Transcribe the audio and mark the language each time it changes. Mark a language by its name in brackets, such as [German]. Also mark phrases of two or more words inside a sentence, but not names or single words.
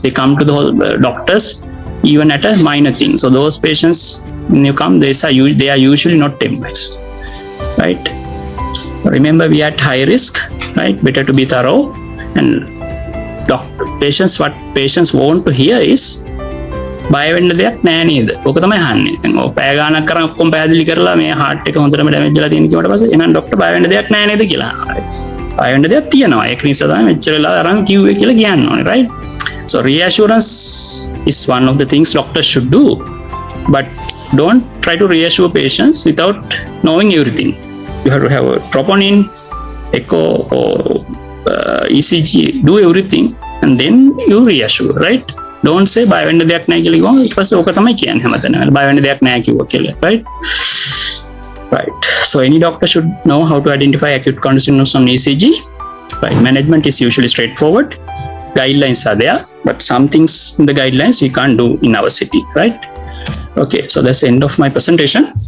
[English] They come to the doctors even at a minor thing. So those patients, when you come, they are usually not MIs, right? Remember, we are at high risk, right? Better to be thorough. And what patients want to hear is, [Sinhala] බය වෙන්න දෙයක් නැහැ නේද? ඔක තමයි අහන්නේ. දැන් ඔය පැය ගානක් කරන් ඔක්කොම පැහැදිලි කරලා මේ heart එක හොඳටම damage වෙලා තියෙන කිව්වට පස්සේ එහෙනම් ડોක්ටර් බය වෙන්න දෙයක් නැහැ නේද කියලා අහනවා. බය වෙන්න දෙයක් තියෙනවා. ඒක නිසා තමයි මෙච්චර වෙලා අරන් කිව්වේ කියලා කියන්න ඕනේ, [English] right? So reassurance is one of the things doctors should do, but don't try to reassure patients without knowing everything. You have to have a troponin, echo, or ECG, do everything, and then you reassure, right? Don't say [Sinhala] බය වෙන්න දෙයක් නැහැ කියලා කිව්වම ඊට පස්සේ ඕක තමයි කියන්නේ හැමතැනම. බය වෙන්න දෙයක් නැහැ කිව්වා කියලා, [English] right? Right. So any doctor should know how to identify acute coronary syndromes on ECG. Right? Management is usually straightforward. Guidelines are there, but some things in the guidelines we can't do in our city, right? Okay, so that's the end of my presentation.